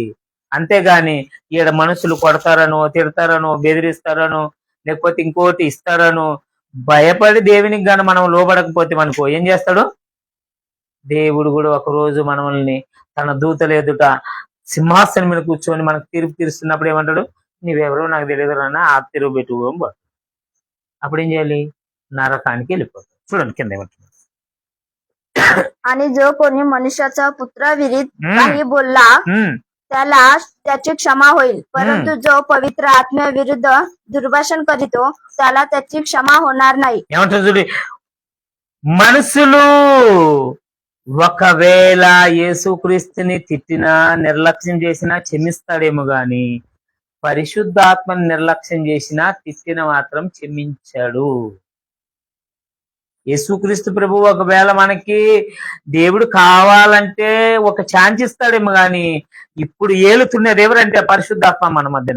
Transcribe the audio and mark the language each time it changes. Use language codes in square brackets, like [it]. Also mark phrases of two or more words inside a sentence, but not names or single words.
[te] అంతేగాని ఈడ మనుషులు కొడతారనో, తిడతారనో, బెదిరిస్తారనో, లేకపోతే ఇంకోటి ఇస్తారనో భయపడి దేవునికి గాని మనం లోబడకపోతే మనకు ఏం చేస్తాడు? దేవుడు కూడా ఒక రోజు మనల్ని తన దూతల ఎదుట సింహాసనం మీద కూర్చొని మనకు తీర్పు తీరుస్తున్నప్పుడు ఏమంటాడు? నీవెవరో నాకు తెలియదు అన్న, ఆ తిరుగు పెట్టుకోబో. అప్పుడు ఏం చేయాలి? నరకానికి వెళ్ళిపోతాడు. చూడండి కింద ఏమంటున్నాడు. [mr] आणि जो कोणी मनुष्याचा पुत्राविरुद्ध हम्म. काही बोलला ఉమ్, त्याला त्याची क्षमा होईल, परंतु जो पवित्र आत्म्याविरुद्ध दुर्भाषण करीतो त्याला त्याची क्षमा होणार नाही. [te] ఏమంటారు చూడు, మనుషులు ఒకవేళ యేసుక్రీస్తుని తిట్టినా, నిర్లక్ష్యం చేసినా క్షమిస్తాడేమో గాని పరిశుద్ధాత్మని నిర్లక్ష్యం చేసినా, తిట్టిన మాత్రం క్షమించాడు. యేసుక్రీస్తు ప్రభు ఒకవేళ మనకి దేవుడు కావాలంటే ఒక ఛాన్స్ ఇస్తాడేమో గాని ఇప్పుడు ఏలుతున్నది ఎవరంటే పరిశుద్ధాత్మ మన మధ్యన.